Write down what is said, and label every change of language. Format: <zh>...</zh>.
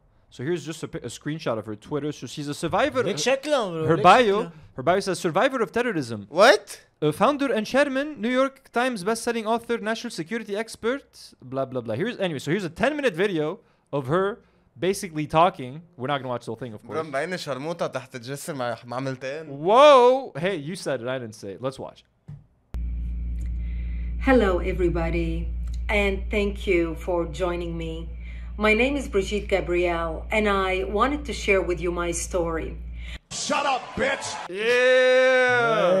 <en>So here's just a screenshot of her Twitter. So she's a survivor. Her bio says survivor of terrorism. What? Founder and chairman, New York Times best-selling author, national security expert, blah blah blah. So here's a 10-minute video of her basically talking. We're not gonna watch the whole thing, of course.</en> <ar>مبين شرموطة تحت الجسر مع عملتين.</ar> <en>Whoa! Hey, you said it. I didn't say it. Let's watch. Hello, everybody, and thank you for joining me. My name is Brigitte Gabriel, and I wanted to share with you my story. Shut up, bitch! Yeah!</en>